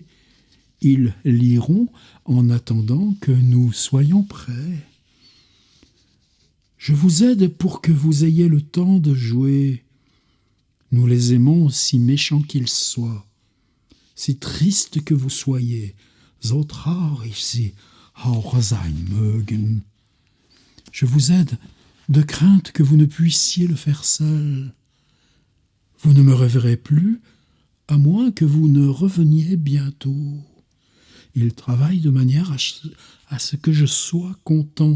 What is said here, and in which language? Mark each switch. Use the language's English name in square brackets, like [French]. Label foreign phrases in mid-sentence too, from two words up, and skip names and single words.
[French] Ils liront en attendant que nous soyons prêts. Je vous aide pour que vous ayez le temps de jouer. Nous les aimons si méchants qu'ils soient, si tristes que vous soyez, [German] so traurig sie auch sein mögen. [French] Je vous aide de crainte que vous ne puissiez le faire seul. Vous ne me reverrez plus, à moins que vous ne reveniez bientôt. Il travaille de manière à ce que je sois content.